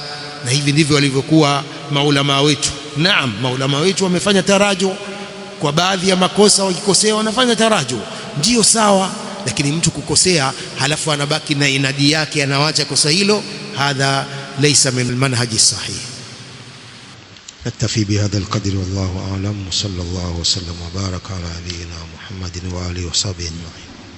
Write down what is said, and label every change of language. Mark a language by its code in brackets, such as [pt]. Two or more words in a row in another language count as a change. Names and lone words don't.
[sw] Na hivi ndivyo walivyokuwa maulama wetu. Naam, maulama wetu wamefanya taraju kwa baadhi ya makosa, wakikosea wanafanya taraju, ndio sawa. Lakini mtu kukosea halafu anabaki na inadi yake, anawacha kosa hilo, [ar] هذا ليس من منهج صحيح. نكتفي بهذا القدر والله أعلم، وصلى الله وسلم وبارك على نبينا محمد وآله وصحبه أجمعين.